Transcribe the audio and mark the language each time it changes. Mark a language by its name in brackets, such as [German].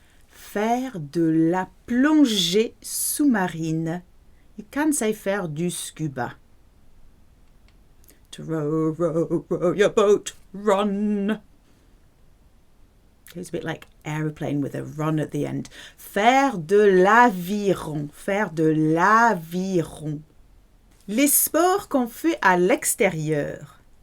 [French] Faire de la plongée sous-marine. [English] You can say [French] faire du scuba. [English] To row, row, row your boat, run. It's a bit like aeroplane with a run at the end. [French] Faire de l'aviron. Faire de l'aviron. Les sports qu'on fait à l'extérieur.